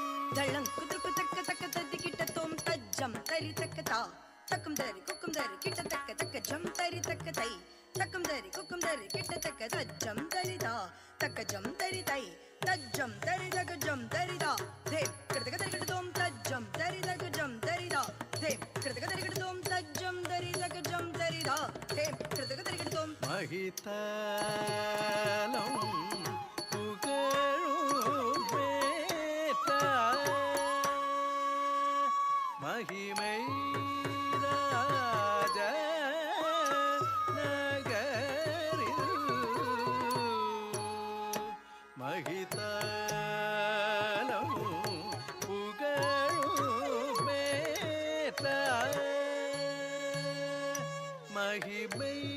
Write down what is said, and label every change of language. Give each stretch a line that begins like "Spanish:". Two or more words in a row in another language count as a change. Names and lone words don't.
Tamil: ದಳ್ಳಂ ಕುದುಕು ತಕ್ಕ ತಕ್ಕ ತದ್ದಿ ಕಿಟ್ಟ ತೋಂ ತಜ್ಜಂ ತರಿ ತಕ್ಕ ತಾ ತಕ್ಕಂ ದರಿ ಕುಕ್ಕಂ ದರಿ ಕಿಟ್ಟ ತಕ್ಕ ತಕ್ಕ ಜಂ ತರಿ ತಕ್ಕ ತೈ ತಕ್ಕಂ ದರಿ ಕುಕ್ಕಂ ದರಿ ಕಿಟ್ಟ ತಕ್ಕ ತಜ್ಜಂ ತರಿ ತಾ ತಕ್ಕ ಜಂ ತರಿ ತೈ ತಜ್ಜಂ ತರಿ ತಕ್ಕ ಜಂ ತರಿ ತಾ ಧೇ ಕೃತಕ ತರಿ ಕಿಟ್ಟ ತೋಂ ತಜ್ಜಂ ತರಿ ತಕ್ಕ ಜಂ ತರಿ ತಾ ಧೇ ಕೃತಕ ತರಿ ಕಿಟ್ಟ ತೋಂ ತಜ್ಜಂ ತರಿ ತಕ್ಕ ಜಂ ತರಿ ತಾ ಧೇ ಕೃತಕ ತರಿ ಕಿಟ್ಟ ತೋಂ மகிதலம் புகழும் பேட்ட மகிமை ராஜ நகரில் மகிதலம் புகழும் பேட்ட மகிமை